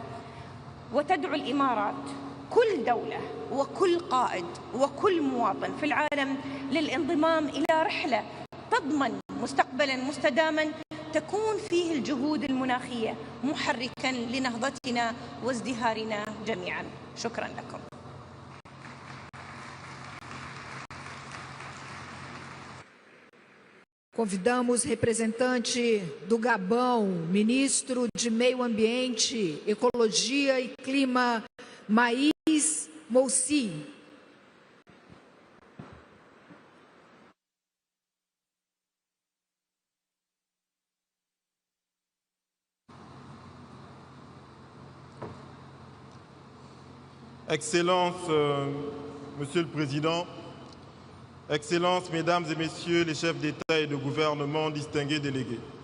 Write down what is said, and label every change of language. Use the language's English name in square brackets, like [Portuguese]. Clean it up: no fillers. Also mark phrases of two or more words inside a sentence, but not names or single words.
[Arabic] وتدعو الإمارات كل دولة وكل قائد وكل مواطن في العالم للانضمام إلى رحلة تضمن مستقبلا مستداما تكون فيه الجهود المناخية محركا لنهضتنا وازدهارنا جميعا. شكرا لكم. [Portuguese] Convidamos o representante do Gabão, ministro de Meio Ambiente, Ecologia e Clima, Maís Moussi. [French] Excellences, Monsieur le Président, Excellences, Mesdames et Messieurs les chefs d'État et de gouvernement, distingués délégués.